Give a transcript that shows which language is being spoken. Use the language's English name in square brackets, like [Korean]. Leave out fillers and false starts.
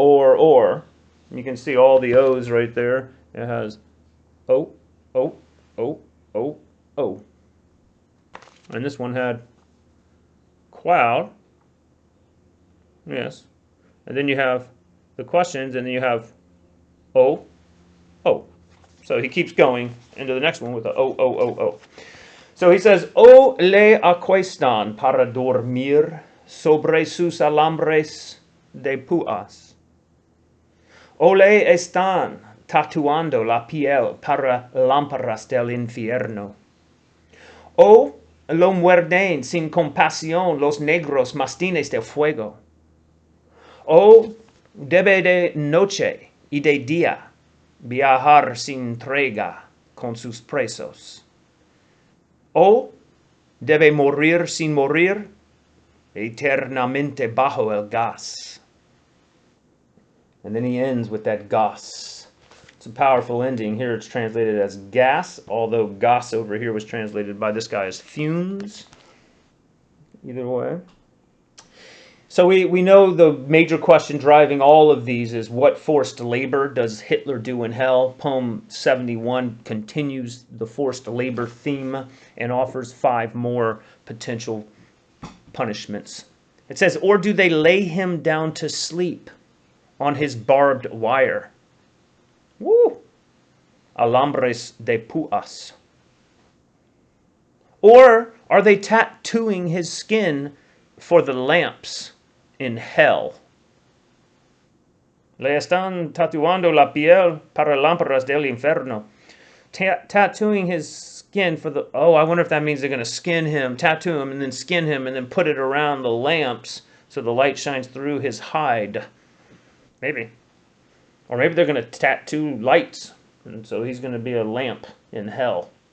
[English] And you can see all the O's right there. It has O, O, O, O, O. And this one had cloud. Yes. And then you have the questions, and then you have O, O. So he keeps going into the next one with the O, O, O, O. So he says, [Spanish] O le acuestan para dormir sobre sus alambres de púas. O le están tatuando la piel para lámparas del infierno. O lo muerden sin compasión los negros mastines de fuego. O debe de noche y de día viajar sin tregua con sus presos. O debe morir sin morir eternamente bajo el gas. [English] And then he ends with that gas. It's a powerful ending. Here it's translated as gas, although gas over here was translated by this guy as fumes. Either way. So we know the major question driving all of these is, what forced labor does Hitler do in hell? Poem 71 continues the forced labor theme and offers 5 more potential punishments. It says, or do they lay him down to sleep on his barbed wire? Woo! [Spanish] Alambres de púas. [English] Or are they tattooing his skin for the lamps in hell? [Spanish] Le están tatuando la piel para lámparas del infierno. [English] Tattooing his skin for the... Oh, I wonder if that means they're going to skin him, tattoo him, and then skin him, and then put it around the lamps so the light shines through his hide. Maybe. Or maybe they're going to tattoo lights, and so he's going to be a lamp in hell.